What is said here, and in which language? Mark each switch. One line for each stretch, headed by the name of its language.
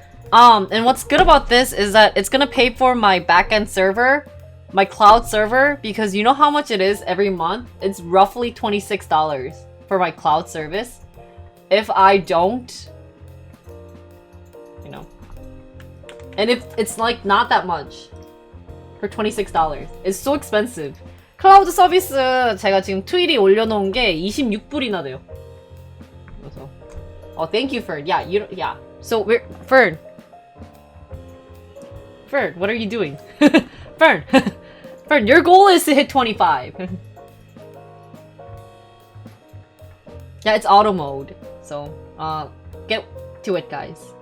English: And what's good about this is that it's gonna pay for my backend server, my cloud server, because you know how much it is every month? It's roughly $26 for my cloud service. If I don't, you know. And if it's like not that much for $26. It's so expensive.
Korean: 클라우드 서비스 제가 지금 트위리 올려놓은 게 26불이나 돼요.
English: 그래서 thank you, Fern. Yeah. So Fern, what are you doing? Fern, your goal is to hit 25. Yeah, it's auto mode. So get to it, guys.